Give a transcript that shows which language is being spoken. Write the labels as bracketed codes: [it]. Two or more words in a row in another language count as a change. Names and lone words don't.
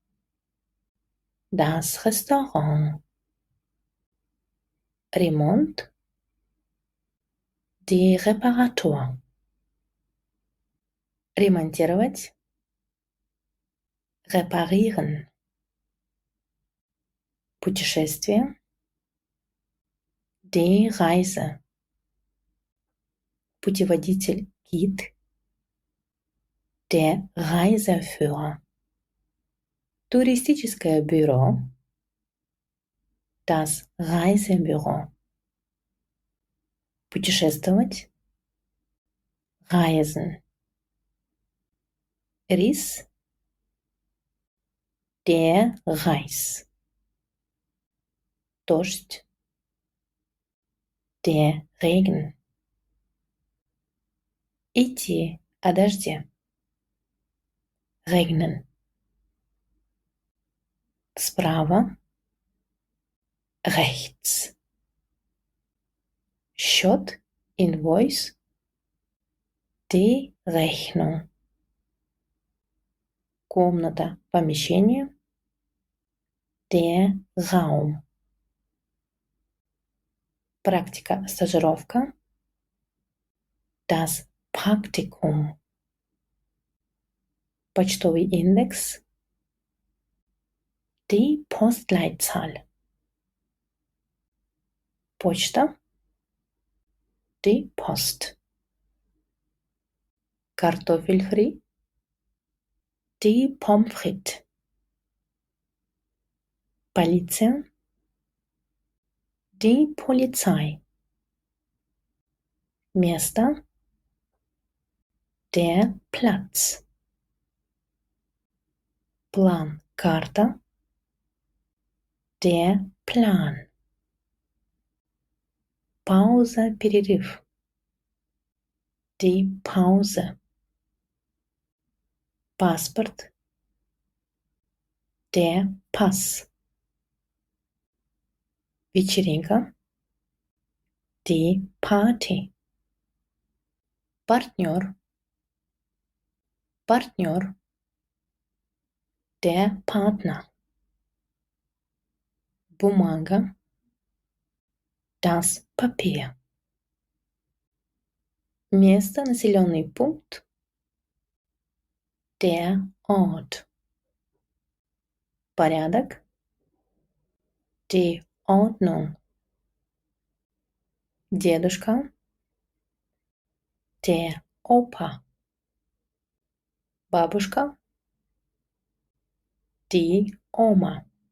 [de] das Restaurant, Remont, die Reparatur, ремонтировать, reparieren, путешествие, die Reise, [ru] путеводитель, гид, [de] der Reiseführer, [ru] туристическое бюро, [de] das Reisebüro, путешествовать, reisen, Рис, der Reis, дождь, der Regen, [ru] идти о дожде, [de] regnen, справа, rechts, счет, invoice, die Rechnung, [ru] комната, помещение, [de] der Raum, [ru] практика, стажировка, [de] das Praktikum, [ru] почтовый индекс, [de] die Postleitzahl, почта, die Post, [ru] картофель фри, [de] die Pommes frites, полиция, die Polizei, место, der Platz, [ru] план, карта, [de] der Plan, [ru] пауза, перерыв, [de] die Pause, паспорт, der Pass, вечеринка, die Party, [ru] партнер, партнер, [de] der Partner, бумага, das Papier, [ru] место, населенный пункт, [de] der Ort, порядок, die Ordnung, дедушка, der Opa, бабушка, die Oma,